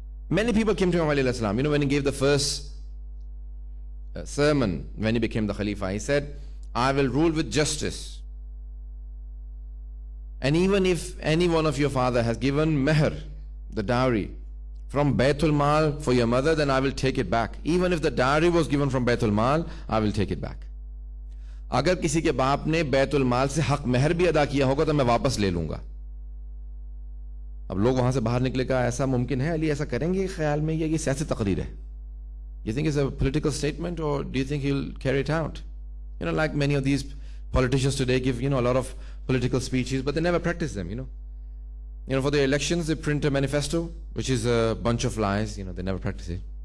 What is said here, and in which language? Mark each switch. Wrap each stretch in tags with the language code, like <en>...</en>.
<en>Many people came to Imam Ali al-Islam. You know, when he gave the first sermon, when he became the Khalifa, he said, I will rule with justice. And even if any one of your father has given meher, the dowry, from Baitul Mal for your mother, then I will take it back. Even if the dowry was given from Baitul Mal, I will take it back.</en> <hi>अगर किसी के बाप ने बैतुल माल से हक मेहर भी अदा किया होगा तो मैं वापस ले लूंगा. अब लोग वहां से बाहर निकले, कहा ऐसा मुमकिन है अली, ऐसा करेंगे ख्याल में, ये सियासी तकरीर है?</hi> <en>You think it's a political statement, or do you think he'll carry it out? You know, like many of these politicians today give, you know, a lot of political speeches, but they never practice them, you know. You know, for the elections, they print a manifesto, which is a bunch of lies. You know, they never practice it.</en>